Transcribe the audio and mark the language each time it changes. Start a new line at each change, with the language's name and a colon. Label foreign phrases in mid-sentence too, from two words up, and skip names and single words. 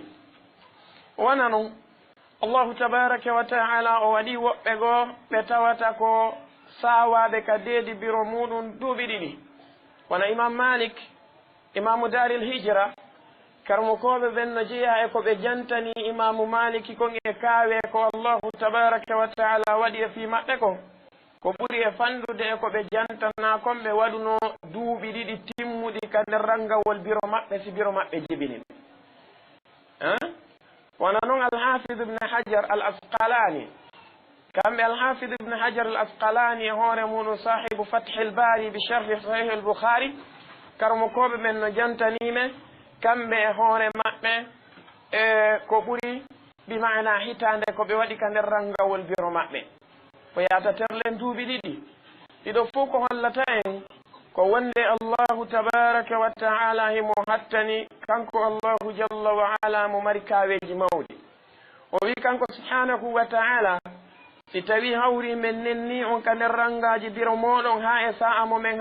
Fula: wona noon
Arabic: الله تبارك وتعالى
Fula: o waɗi woɓɓe goo ɓe tawata ko sawaɓe ka deedi biro muɗum duuɓi 2 wona imam Malik
Arabic: إمام دار الهجرة
Fula: karmokoɓe ɓen no jeeya e ko ɓe jantani imamu Maliki kon e kaawe ko
Arabic: الله تبارك وتعالى
Fula: waɗi e fi maɓɓe kon ko ɓuri e fandude e ko ɓe jantana kon ɓe waɗuno duuɓi 2 timmuɗi ka nder rangawol biro maɓɓe si biro maɓɓe jibini wona noon alhafid ibne hajar al asqalani kamɓe alhafid ibne hajar al asqalani e hoore muɗum
Arabic: صاحب فتح الباري بشرح صحيح البخاري
Fula: karmokoɓe ɓen no jantanime kamɓe e hoore maɓɓe e ko ɓuri bimana hitande ko ɓe waɗi ka nder rangawol biro maɓɓe ko yata terlen duuɓi 2 ɗiɗo fof ko hollata en ko wonde
Arabic: الله تبارك وتعالى
Fula: himo hattani kanko
Arabic: الله جل وعلا
Fula: mo mari kaaweji mawɗi o wi kanko
Arabic: سبحانه وتعالى
Fula: si tawi hawri men nenni on ka nder rangaji biro moɗon ha e sa'a mo men